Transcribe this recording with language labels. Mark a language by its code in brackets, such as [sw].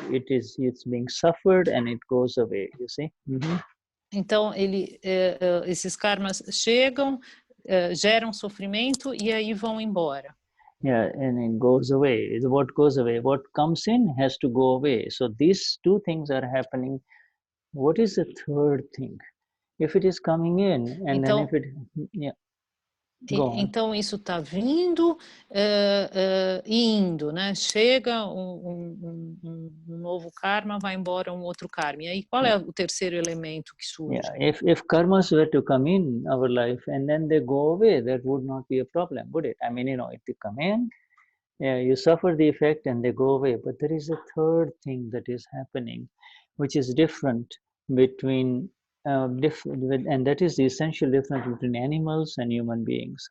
[en] It's being suffered and it goes away, you see? [pt] Então, esses karmas chegam, geram sofrimento e aí vão embora. [en] Yeah, and it goes away. What goes away? What comes in has to go away. So these two things are happening. What is the third thing? If it is coming in, and [pt] então, [en] then if it, yeah. [pt] Então isso está vindo e indo, né? Chega um novo karma, vai embora um outro karma. E aí qual é o terceiro elemento que surge? [en] Yeah, if karmas were to come in our life and then they go away, that would not be a problem, would it? I mean, if they come in, you suffer the effect and they go away. But there is a third thing that is happening, which is different between and that is the essential difference between animals and human beings.